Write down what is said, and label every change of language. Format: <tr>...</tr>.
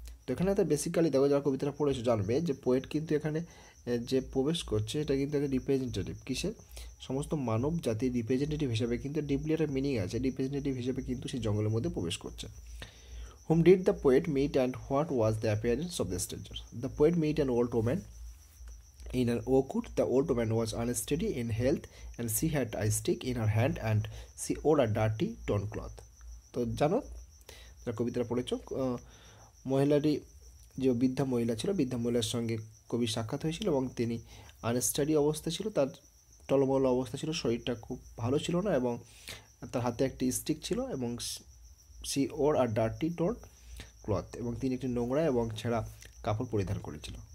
<bn>তো এখানে তো বেসিক্যালি দেখো, যারা কবিতাটা পড়েছো জানবে যে পোয়েট কিন্তু এখানে যে প্রবেশ করছে এটা কিন্তু একটা রিপ্রেজেন্টেটিভ কিসের, সমস্ত মানব জাতির রিপ্রেজেন্টেটিভ হিসাবে কিন্তু ডিপলি একটা মিনিং আছে।</bn> <en>Representative হিসাবে কিন্তু সেই জঙ্গলের মধ্যে প্রবেশ করছে। Whom did the poet meet and what was the appearance of the stranger? The poet meet an old woman in an oak wood. The old woman was unsteady in health and she had a stick in her hand and she wore a dirty torn cloth.</en> <bn>তো জানো, যারা কবিতাটা পড়েছো, মহিলাটি যে বৃদ্ধা মহিলা ছিল, বৃদ্ধা মহিলার সঙ্গে কবির সাক্ষাৎ হয়েছিল এবং তিনি আনস্টাডি অবস্থা ছিল, তার টলমল অবস্থা ছিল, শরীরটা খুব ভালো ছিল না এবং তার হাতে একটি স্টিক ছিল এবং সি ওর আর ডার্টি টোর ক্লথ, এবং তিনি একটি নোংরা এবং ছেঁড়া কাপড় পরিধান করেছিল।</bn>